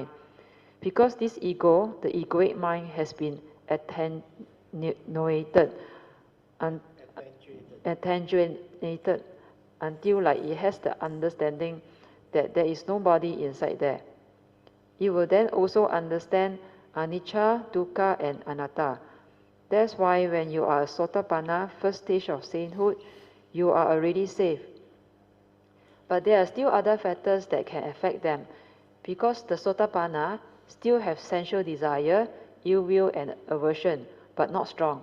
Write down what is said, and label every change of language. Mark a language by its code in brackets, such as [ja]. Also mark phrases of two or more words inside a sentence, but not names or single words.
[en] Because this ego, the egoic mind, has been attenuated until like it has the understanding that there is nobody inside there. It will then also understand [pi] anicca, dukkha, [en] and anatta. That's why when you are a Sotapanna, first stage of sainthood, you are already safe. But there are still other factors that can affect them, because the Sotapanna still have sensual desire, ill will, and aversion, but not strong.